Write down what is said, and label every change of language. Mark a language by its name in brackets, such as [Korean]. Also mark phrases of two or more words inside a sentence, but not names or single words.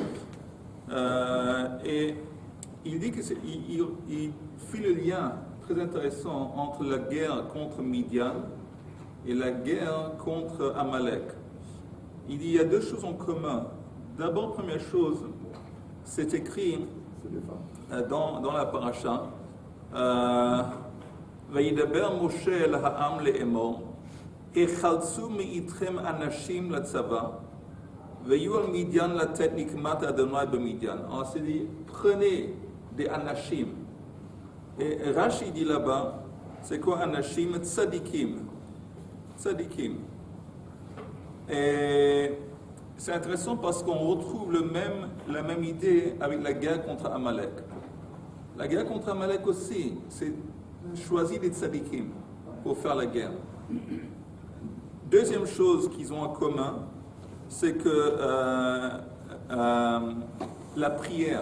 [French] Et il dit qu'il fait le lien très intéressant entre la guerre contre Midian et la guerre contre Amalek. Il dit qu'il y a deux choses en commun. D'abord, première chose, c'est écrit dans la paracha. [Hebrew] וידבר משה אל העם לאמור, החלצו מאיתכם אנשים לצבא, ויהיו על מדיין לתת נקמת אדוני במדיין. [French] Alors c'est dit, prenez des anashim. Et Rashi dit là-bas, c'est quoi anashim? [Hebrew] צדיקים. צדיקים. [French] Et c'est intéressant parce qu'on retrouve la même idée avec la guerre contre Amalek. La guerre contre Amalek aussi, c'est choisir des tzadikim pour faire la guerre. Deuxième chose qu'ils ont en commun, c'est que la prière.